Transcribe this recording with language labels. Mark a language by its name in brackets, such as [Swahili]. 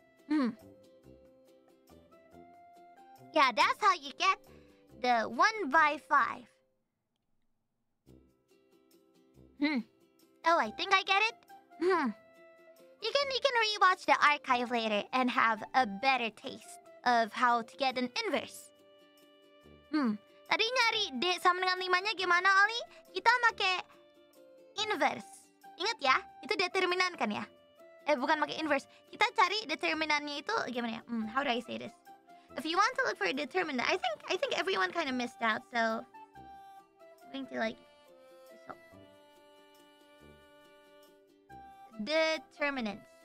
[English] Yeah, that's how you get the 1 by 5. Oh, I think I get it. You can rewatch the archive later and have a better taste of how to get an inverse. [Indonesian] Tadi nyari D sama dengan 5-nya gimana, Ollie? Kita pakai inverse. Ingat ya, itu determinan kan ya? Bukan pakai inverse. Kita cari determinannya itu gimana ya? [English] How do I say this? If you want to look for a determinant, I think everyone kind of missed out. So I'm going to like determinants.